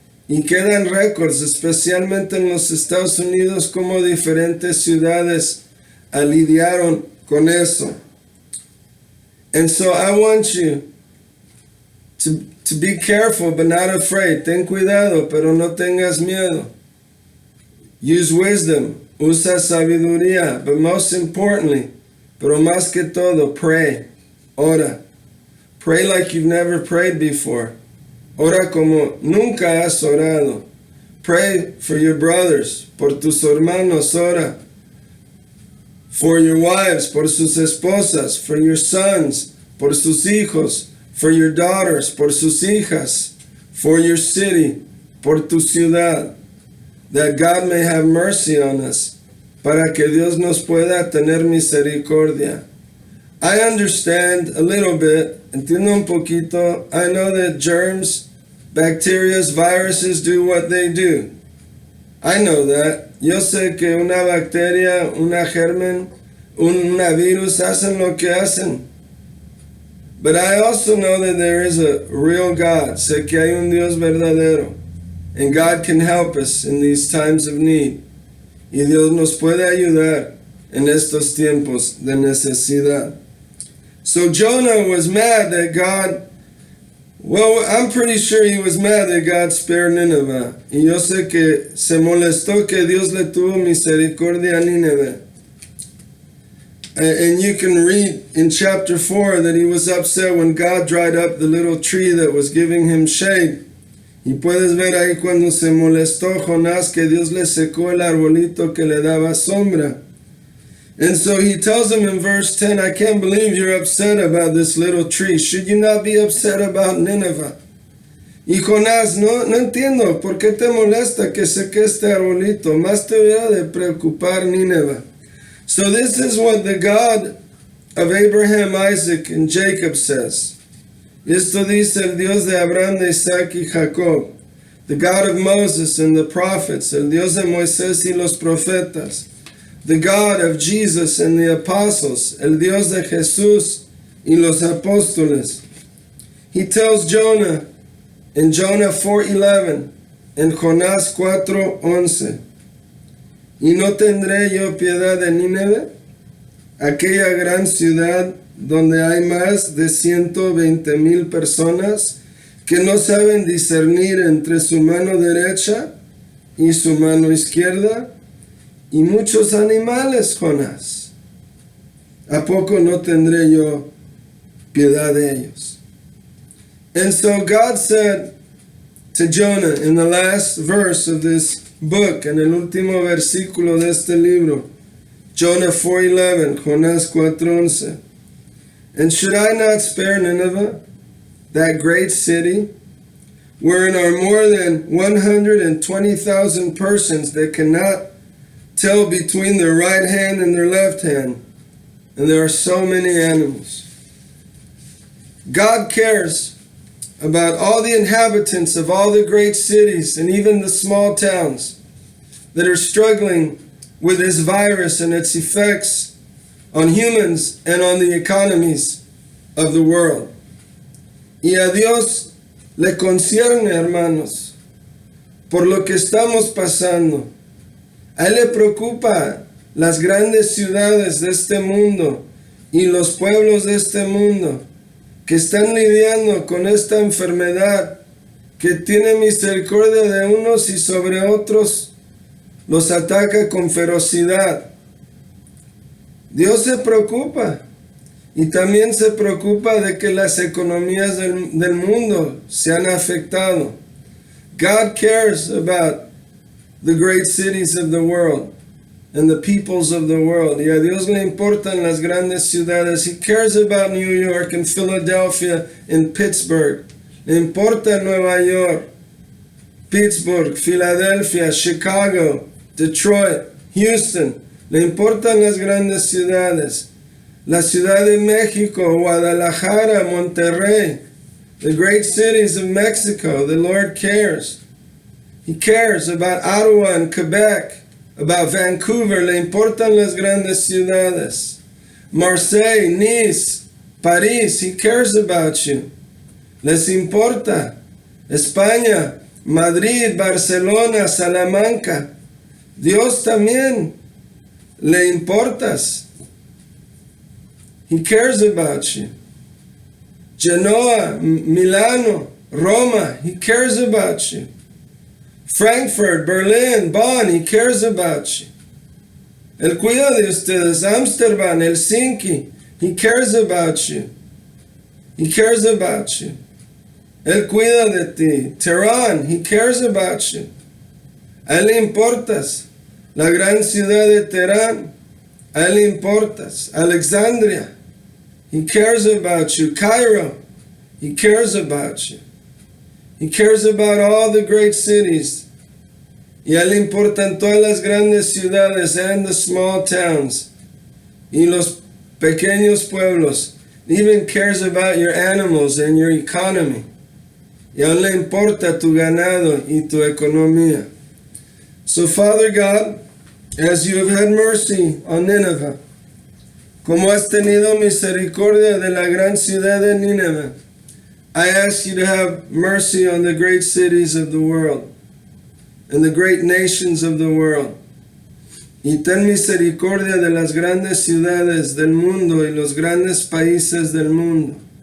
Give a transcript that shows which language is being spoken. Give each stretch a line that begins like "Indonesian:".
Spanish: Y quedan récords, especialmente en los Estados Unidos, como diferentes ciudades lidiaron con eso.
English: And so I want you to be careful but not afraid.
Spanish: Ten cuidado, pero no tengas miedo.
English: Use wisdom.
Spanish: Usa sabiduría.
English: But most importantly,
Spanish: pero más que todo,
English: pray.
Spanish: Ora.
English: Pray like you've never prayed before.
Spanish: Ora como nunca has orado.
English: Pray for your brothers,
Spanish: por tus hermanos, ora.
English: For your wives,
Spanish: por sus esposas,
English: for your sons,
Spanish: por sus hijos,
English: for your daughters,
Spanish: por sus hijas,
English: for your city,
Spanish: por tu ciudad,
English: that God may have mercy on us,
Spanish: para que Dios nos pueda tener misericordia.
English: I understand a little bit,
Spanish: entiendo un poquito.
English: I know that germs, bacteria, viruses do what they do. I know that.
Spanish: Yo sé que una bacteria, una germen, un virus hacen lo que hacen.
English: But I also know that there is a real God.
Spanish: Sé que hay un Dios verdadero.
English: And God can help us in these times of need.
Spanish: Y Dios nos puede ayudar en estos tiempos de necesidad.
English: So Jonah was mad that God, well, I'm pretty sure he was mad that God spared Nineveh.
Spanish: Y yo sé que se molestó que Dios le tuvo misericordia a Nínive.
English: And you can read in chapter 4 that he was upset when God dried up the little tree that was giving him shade.
Spanish: Y puedes ver ahí cuando se molestó Jonás que Dios le secó el arbolito que le daba sombra.
English: And so he tells him in verse 10, I can't believe you're upset about this little tree. Should you not be upset about Nineveh?
Spanish: Y Jonás, no entiendo, ¿por qué te molesta que seque este arbolito? Más te hubiera de preocupar Nínive.
English: So this is what the God of Abraham, Isaac, and Jacob says.
Spanish: Esto dice el Dios de Abraham, de Isaac y Jacob.
English: The God of Moses and the prophets,
Spanish: el Dios de Moisés y los profetas.
English: The God of Jesus and the apostles,
Spanish: el Dios de Jesús y los apóstoles.
English: He tells Jonah in Jonah 4:11 and Jonás 4:11.
Spanish: ¿Y no tendré yo piedad de Nínive, aquella gran ciudad donde hay más de 120,000 personas que no saben discernir entre su mano derecha y su mano izquierda, y muchos animales, Jonás. ¿A poco no tendré yo piedad de ellos?
English: And so God said to Jonah in the last verse of this book,
Spanish: en el último versículo de este libro,
English: Jonah 4:11, Jonás 4:11, and should I not spare Nineveh, that great city, wherein are more than 120,000 persons that cannot tell between their right hand and their left hand, and there are so many animals? God cares about all the inhabitants of all the great cities and even the small towns that are struggling with this virus and its effects on humans and on the economies of the world.
Spanish: Y a Dios le concierne, hermanos, por lo que estamos pasando. A Él le preocupa las grandes ciudades de este mundo y los pueblos de este mundo que están lidiando con esta enfermedad, que tiene misericordia de unos y sobre otros los ataca con ferocidad. Dios se preocupa, y también se preocupa de que las economías del mundo se han afectado.
English: God cares about the great cities of the world and the peoples of the world.
Spanish: Y a Dios le importan las grandes ciudades.
English: He cares about New York and Philadelphia and Pittsburgh.
Spanish: Le importa Nueva York, Pittsburgh, Philadelphia, Chicago, Detroit, Houston. Le importan las grandes ciudades.
English: La Ciudad de México, Guadalajara, Monterrey, the great cities of Mexico. The Lord cares. He cares about Ottawa and Quebec, about Vancouver.
Spanish: Le importan las grandes ciudades.
English: Marseille, Nice, París. He cares about you.
Spanish: Les importa. España, Madrid, Barcelona, Salamanca. Dios también le importas.
English: He cares about you. Genoa, Milano, Roma. He cares about you. Frankfurt, Berlin, Bonn, He cares about you.
Spanish: Él cuida de ustedes. Amsterdam, Helsinki,
English: He cares about you. He cares about you. Él cuida de ti. Tehran, He cares about you.
Spanish: A Él le importas. La gran ciudad de Teherán, a Él le importas.
English: Alexandria, He cares about you. Cairo, He cares about you. He cares about all the great cities.
Spanish: Y a Él le importan todas las grandes ciudades
English: and the small towns.
Spanish: Y los pequeños pueblos.
English: He even cares about your animals and your economy.
Spanish: Y a Él le importa tu ganado y tu economía.
English: So Father God, as you have had mercy on Nineveh,
Spanish: como has tenido misericordia de la gran ciudad de Nínive,
English: I ask you to have mercy on the great cities of the world and the great nations of the world.
Spanish: Y ten misericordia de las grandes ciudades del mundo y los grandes países del mundo.